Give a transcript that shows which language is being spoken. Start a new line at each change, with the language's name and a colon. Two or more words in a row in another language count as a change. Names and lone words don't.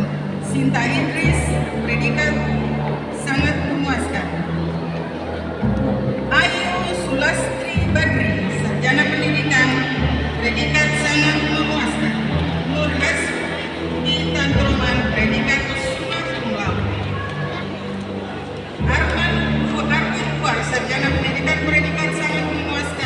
Indonesian: Sinta Idris, predikat sangat memuaskan. Ayu Sulastri Badri, sarjana pendidikan predikat sangat memuaskan. Nur Hasbi Tantroman, predikat
Latin: summa cum laude.
Indonesian: Arman Buar, sarjana pendidikan predikat sangat memuaskan.